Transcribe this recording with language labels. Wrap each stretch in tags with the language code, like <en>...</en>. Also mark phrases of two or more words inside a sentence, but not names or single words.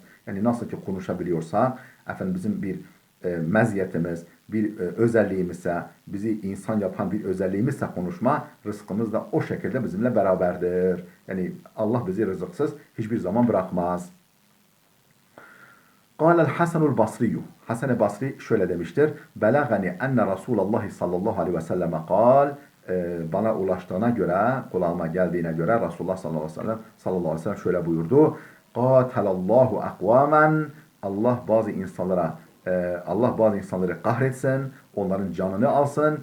<tr>Yani nasıl ki konuşabiliyorsak, efendim bizim bir meziyetimiz, bir özelliğimizse, bizi insan yapan bir özelliğimizse konuşma, rızkımız da o şekilde bizimle beraberdir. Yani Allah bizi rızıksız hiçbir zaman bırakmaz.</tr> <ar>قال الحسن البصري</ar> <tr>Hasan Basri şöyle demiştir.</tr> <ar>بلغني أن رسول الله صلى الله عليه وسلم قال</ar> <tr>bana ulaştığına göre, kulağıma geldiğine göre Resulullah sallallahu aleyhi ve sellem şöyle buyurdu.</tr> <ar>قاتل الله أقواما</ar> <tr>Allah bazı insanları kahretsin, onların canını alsın.</tr>